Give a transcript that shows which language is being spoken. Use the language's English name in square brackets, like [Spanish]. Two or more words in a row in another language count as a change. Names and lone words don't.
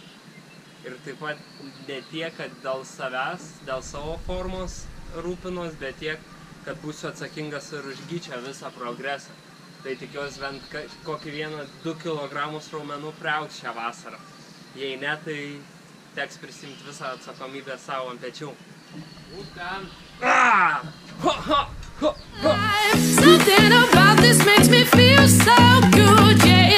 [Lithuanian] Ir taip pat ne tiek, kad dėl savęs, dėl savo formos rūpinos, bet tiek, kad būsiu atsakingas ir už Gyčio visą progresą. Tai tikiuosi bent kokį 1-2 kilogramus raumenų priaugs šią vasarą. Jei ne, tai teks prisimti visą atsakomybę savo ant pečių. Būtent. [English] Something about this makes me feel so good.